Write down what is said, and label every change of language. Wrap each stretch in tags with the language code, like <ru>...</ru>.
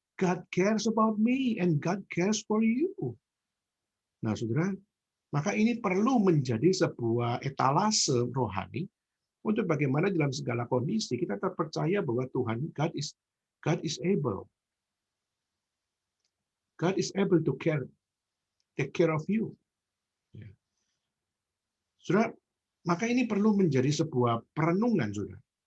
<en>God cares about me, and God cares for you.</en> <id>Nah, saudara, maka ini perlu menjadi sebuah etalase rohani, untuk bagaimana dalam segala kondisi kita terpercaya bahwa Tuhan,</id> <en>God is able. God is able to take care of you.</en> <id>Saudara, maka ini perlu menjadi sebuah perenungan, saudara.</id>